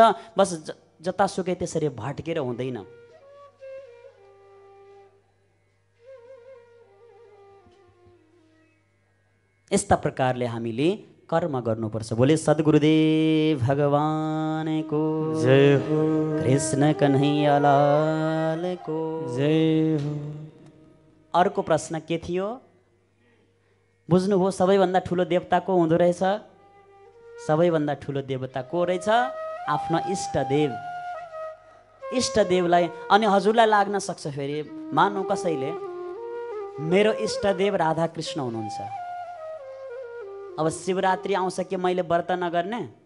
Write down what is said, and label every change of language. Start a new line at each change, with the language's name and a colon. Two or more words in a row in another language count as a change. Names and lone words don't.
Nepali: बस जतासुकै त्यसरी भट्केर हुँदैन। यस्ता प्रकारले हामीले कर्म गर्नुपर्छ। बोले सद्गुरुदेव भगवानको जय हो। कृष्ण कन्हैया लाल को जय हो। अर्को प्रश्न के थियो? बुझ्नुभयो? सबैभन्दा ठुलो देवता को हुँदो रहेछ? सबैभन्दा ठुलो देवता को रहेछ? आफ्नो इष्टदेव। इष्टदेवलाई अनि हजुरलाई लाग्न सक्छ फेरि, मानौ कसैले मेरो इष्टदेव राधा कृष्ण हुनुहुन्छ, अब शिवरात्रि आउँछ के मैले व्रत नगर्ने?